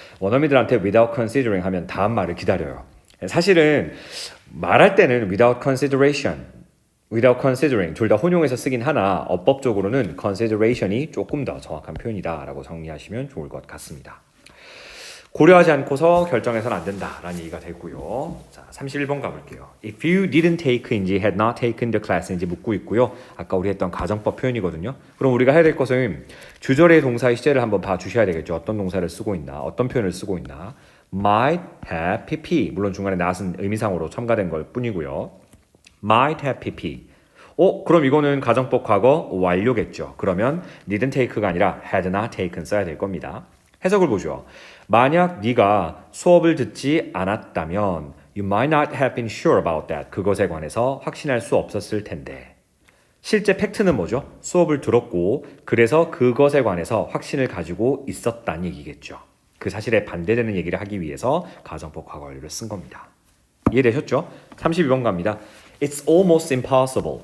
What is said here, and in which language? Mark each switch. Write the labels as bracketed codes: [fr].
[ko] 원어민들한테 without considering 하면 다음 말을 기다려요. 사실은 말할 때는 without consideration, without considering 둘 다 혼용해서 쓰긴 하나 어법적으로는 consideration이 조금 더 정확한 표현이다 라고 정리하시면 좋을 것 같습니다. 고려하지 않고서 결정해서는 안 된다라는 얘기가 되고요. 자, 31번 가볼게요. [en] If you didn't take인지 had not taken the class인지 묻고 있고요. [ko] 아까 우리 했던 가정법 표현이거든요. 그럼 우리가 해야 될 것은 주절의 동사의 시제를 한번 봐주셔야 되겠죠. 어떤 동사를 쓰고 있나, 어떤 표현을 쓰고 있나. [en] might have pp. [ko] 물론 중간에 not은 의미상으로 첨가된 걸 뿐이고요. [en] might have pp. [ko] 그럼 이거는 가정법 과거 완료겠죠. 그러면 didn't take가 아니라 had not taken 써야 될 겁니다. 해석을 보죠. 만약 네가 수업을 듣지 않았다면 [en] you might not have been sure about that. [ko] 그것에 관해서 확신할 수 없었을 텐데. 실제 팩트는 뭐죠? 수업을 들었고 그래서 그것에 관해서 확신을 가지고 있었다는 얘기겠죠. 그 사실에 반대되는 얘기를 하기 위해서 가정법 과거 완료를 쓴 겁니다. 이해되셨죠? 32번 갑니다. [en] It's almost impossible.